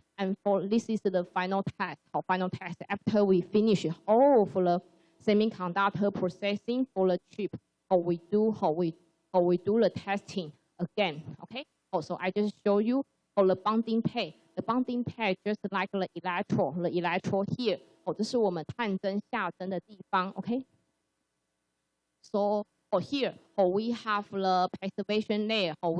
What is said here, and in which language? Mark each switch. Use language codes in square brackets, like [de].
[en] And this is the final test, after we finish all of the semiconductor processing for the chip, we do the testing again, okay? So I just show you for the bonding pair. The bonding pair just like the electrode here. [zh] 这是我们探针下针的地方, okay? [en] So here, we have the passivation layer.